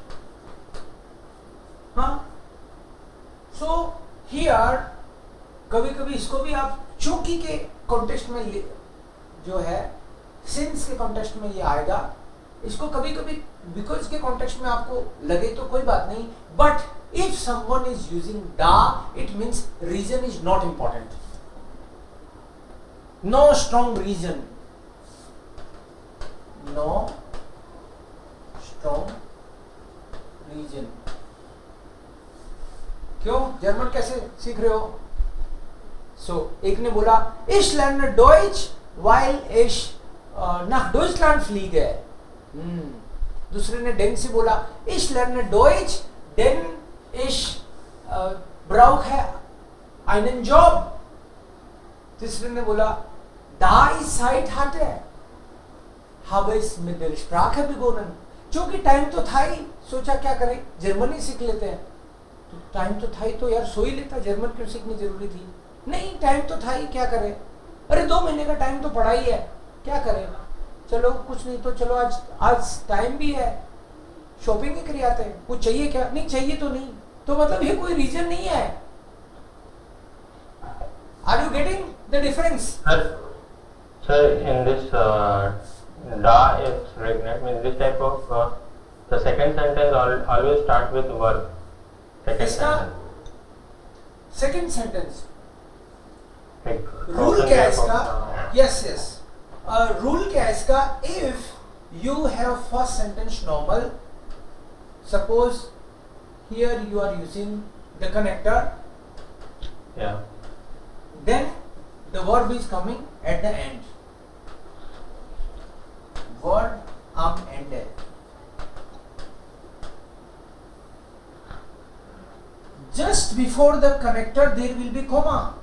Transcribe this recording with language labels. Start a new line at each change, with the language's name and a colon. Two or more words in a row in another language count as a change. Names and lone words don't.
Hindi: हाँ,
English: so here
Hindi: कभी कभी इसको भी आप चूंकि के कॉन्टेक्स्ट में जो है, सिंस के कॉन्टेक्स्ट में ये आएगा. इसको कभी कभी बिकॉज के कॉन्टेक्स्ट में आपको लगे तो कोई बात नहीं,
English: But if someone is using da, it means reason is not important. No strong reason, no strong reason.
Hindi: क्यों? जर्मन कैसे सीख रहे हो? एक ने बोला
German: ich lerne Deutsch, weil ich nach Deutschland fliege.
Hindi: दूसरे ने denn से बोला
German: ich lerne Deutsch, denn ich brauche einen Job.
Hindi: तीसरे ने बोला
German: da ich Zeit hatte, habe ich mit der Sprache begonnen.
Hindi: क्योंकि टाइम तो था ही, सोचा क्या करें, जर्मनी सीख लेते हैं. तो टाइम तो था ही तो यार सो ही लेता, जर्मन क्यों सीखनी जरूरी थी? नहीं, टाइम तो था ही, क्या करें? अरे 2 महीने का टाइम तो पड़ा ही है, क्या करें? चलो कुछ नहीं तो चलो आज टाइम भी है, शॉपिंग ही कर आते हैं. कुछ चाहिए क्या? नहीं चाहिए तो नहीं. तो मतलब ये कोई रीजन नहीं है.
English: Are you getting the difference? सर इन दिस
German: da is regnant
English: means this type of the second sentence always start with verb. second sentence रूल
Hindi: क्या है इसका?
English: yes rule
Hindi: क्या है इसका?
English: If you have first sentence normal, suppose here you are using the connector, Yeah. then the verb is coming at the end. Verb ended. Just before the connector there will be comma.